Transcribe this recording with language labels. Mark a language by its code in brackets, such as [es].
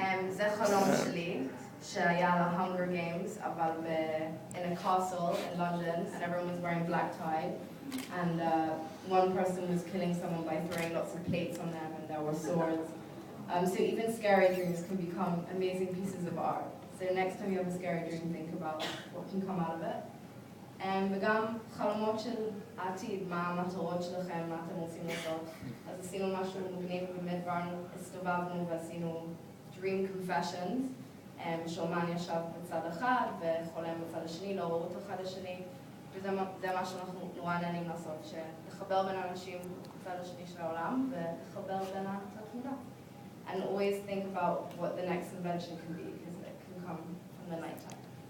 [he] זה חלום שלי, שהיה ל-Hunger Games, אבל [en] in a castle in London, and everyone was wearing black tie, and one person was killing someone by throwing lots of plates on them, and there were swords. So even scary dreams can become amazing pieces of art. So next time you have a scary dream, think about what can come out of it. [he] וגם חלומות של העתיד, מה המטרות שלכם, מה אתם רוצים לעשות. אז עשינו משהו מגניב, באמת הסתובבנו ועשינו Dream Confessions, שאומן ישב בצד אחד וחולם בצד השני, לא ראו את אחד השני, וזה מה שאנחנו נורא נהנים לעשות, לחבר בין אנשים בצד השני של העולם ולחבר בין התמונה. [en] And always think about what the next invention can be, because it can come from the nighttime.